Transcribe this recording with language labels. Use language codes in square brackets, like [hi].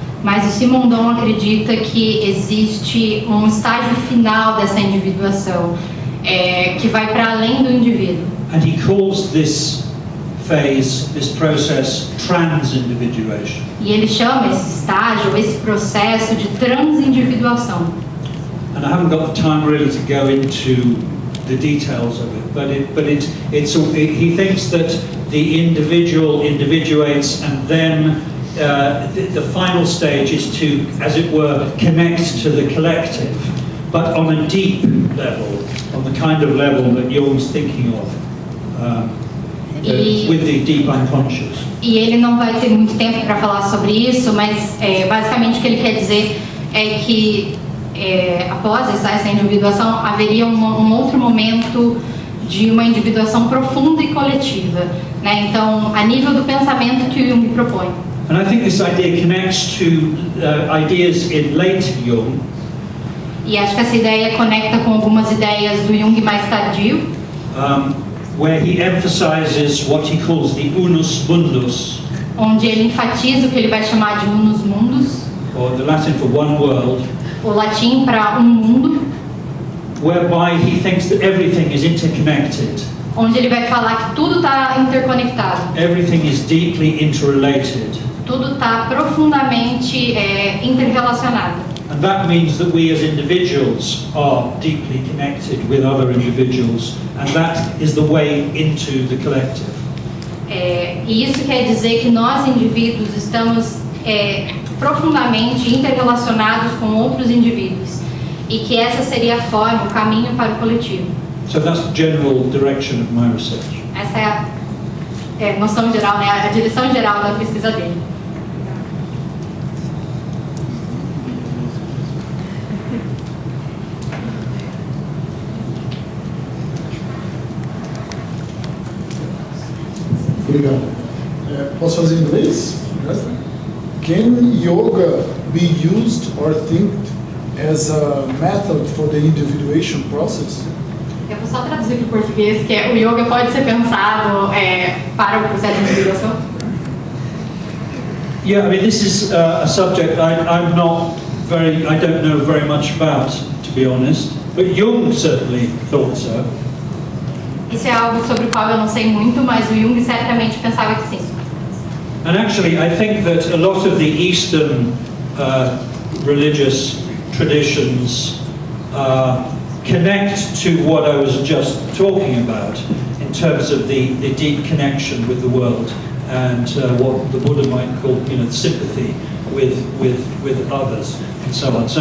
[pt] Mas o Simondon acredita que existe um estágio final dessa individuação, que vai para além do indivíduo. [en] And he calls this phase, this process, trans-individuation. [pt] E ele chama esse estágio, esse processo de transindividuação. [en] And I haven't got the time really to go into the details of it, but he thinks that the individual individuates, and then the final stage is to, as it were, connect to the collective, but on a deep level, on the kind of level that Jung's thinking of, with the deep unconscious. [pt] E ele não vai ter muito tempo para falar sobre isso, mas basicamente o que ele quer dizer é que após essa individuação haveria um outro momento de uma individuação profunda e coletiva, né? Então, a nível do pensamento que o Jung propõe. [en] And I think this idea connects to ideas in late Jung. [pt] E acho que essa ideia conecta com algumas ideias do Jung mais tardio. [en] Where he emphasizes what he calls the unus mundus. [pt] Onde ele enfatiza o que ele vai chamar de unus mundus. [en] Or the Latin for one world. [pt] O latim para mundo. [en] Whereby he thinks that everything is interconnected. [pt] Onde ele vai falar que tudo está interconectado. [en] Everything is deeply interrelated. [pt] Tudo está profundamente interrelacionado. [en] And that means that we as individuals are deeply connected with other individuals, and that is the way into the collective. [pt] E isso quer dizer que nós indivíduos estamos profundamente interrelacionados com outros indivíduos, e que essa seria a forma, o caminho para o coletivo. [en] So that's the general direction of my research. [pt] Essa é a noção geral, né? A direção geral da pesquisa dele. Obrigado. Posso fazer em inglês? [en] Can yoga be used or think as a method for the individuation process? [pt] Eu vou só traduzir para o português, que o yoga pode ser pensado para o processo de individuação. [en] Yeah, I mean, this is a subject I don't know very much about, to be honest, but Jung certainly thought so. [pt] Isso é algo sobre o qual eu não sei muito, mas o Jung certamente pensava que sim. [en] And actually, I think that a lot of the Eastern religious traditions connect to what I was just talking about in terms of the deep connection with the world and what the Buddha might call, sympathy with others and so on.